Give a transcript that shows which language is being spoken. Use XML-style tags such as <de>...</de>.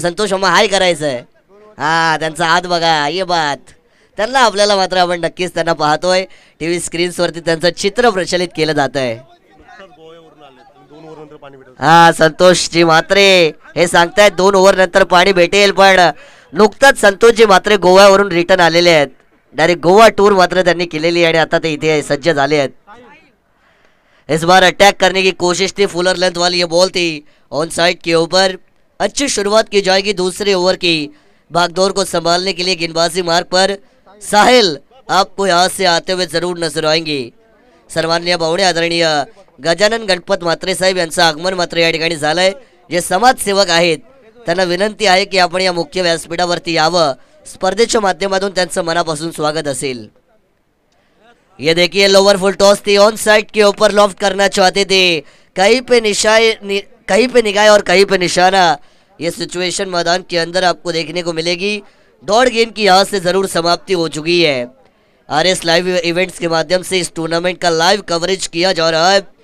<mr>संतोष मामा हाय करायचंय, हा त्यांचा हात बघा, ये बात त्यांना आपल्याला मात्र आपण नक्कीच त्यांना पाहतोय टीव्ही स्क्रीन्स वरती त्यांचं चित्र प्रचलित केलं जात आहे। हा संतोषजी म्हात्रे हे सांगतायत 2 ओव्हर नंतर पाणी भेटेल, पण नुकताच संतोषजी म्हात्रे गोव्यावरून रिटर्न आलेले आहेत। डायरेक्ट गोवा टूर मात्र त्यांनी केलेली आणि आता ते इथे सज्ज झाले आहेत।</mr> <hi>इस बार अटैक करने की कोशिश थी, फुलर लेंथ वाली ये बॉल थी ऑन साइड के ऊपर। अच्छी शुरुआत की जाएगी दूसरे ओवर की। भागदौड़ को संभालने के लिए गेंदबाजी मार्ग पर साहिल आपको यहाँ से आते हुए जरूर नजर आएंगे।</hi> <mr>सन्माननीय भावडे आदरणीय गजानन गणपत म्हात्रे साहेब यांचं आगमन मात्र या ठिकाणी झालंय। जे समाजसेवक आहेत त्यांना विनंती आहे की आपण या मुख्य व्यासपीठावरती यावं, स्पर्धेच्या माध्यमातून त्यांचं मनापासून स्वागत असेल।</mr> <hi>ये देखिए लोअर फुल टॉस थी, ऑन साइड के ऊपर लॉफ्ट करना चाहते थे, कहीं पे निगाह और कहीं पे निशाना। ये सिचुएशन मैदान के अंदर आपको देखने को मिलेगी। दौड़ गेंद की यहाँ से जरूर समाप्ति हो चुकी है। आरएस लाइव इवेंट्स के माध्यम से इस टूर्नामेंट का लाइव कवरेज किया जा रहा है।</hi>